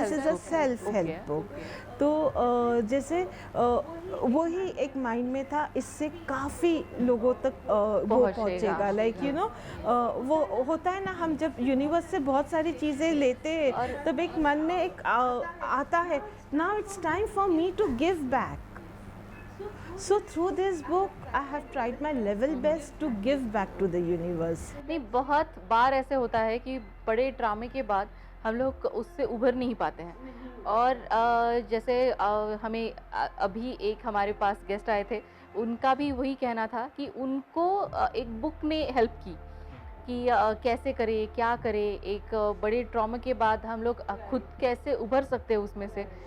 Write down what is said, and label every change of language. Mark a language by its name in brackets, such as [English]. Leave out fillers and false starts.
[English] This is a self help book. [Hindi] तो जैसे वही एक माइंड में था, इससे काफ़ी लोगों तक वो पहुंचेगा, [English] like you know [Hindi] वो होता है ना, हम जब यूनिवर्स से बहुत सारी चीज़ें लेते हैं तब एक मन में एक आता है, [English] Now it's time for me to give back. So through this book, I have tried my level best to give back to the universe. [Hindi] नहीं, बहुत बार ऐसे होता है कि बड़े ड्रामे के बाद हम लोग उससे उभर नहीं पाते हैं। और जैसे हमें अभी एक हमारे पास गेस्ट आए थे, उनका भी वही कहना था कि उनको एक बुक ने हेल्प की कि कैसे करे, क्या करे, एक बड़े ट्रॉमा के बाद हम लोग खुद कैसे उभर सकते हैं उसमें से।